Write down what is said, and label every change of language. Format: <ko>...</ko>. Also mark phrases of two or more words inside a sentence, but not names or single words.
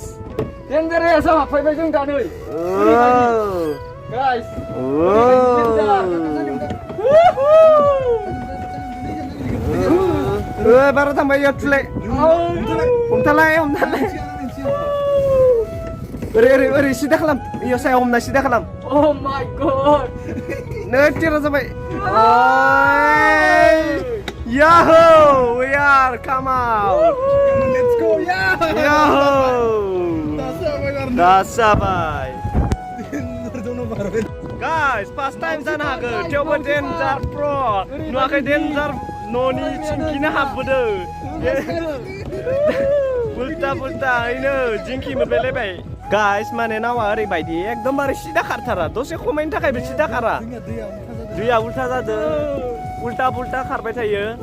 <brx>हाबफैबाय जों दा नै गाइस बारा थांबाय इयाव थुलाय हमथालाय ओरै सिदा खालाम इयाव सायाव हमना सिदा खालाम</brx> <en>Oh my god</en> <brx>नै टेरा जाबाय Yahoo!</brx> <en>We are come out! Let's go,</en> <brx>Yahoo! Dasabai.</brx> <en>Guys, first time</en> <brx>जानो हागौ थेवबो डेन्जार प्र नुवाखै डेन्जार न'नि चिंकिनो हाबबोदो उल्टा ओइनो जिंकि मोनबायलायबाय गाइस माने नावा ओरैबायदि एकदमबारे सिदा खारथारा दसे खमायनो थाखायबो सिदा खारा दैया उल्टा जादों उल्टा खारबाय थायो</brx>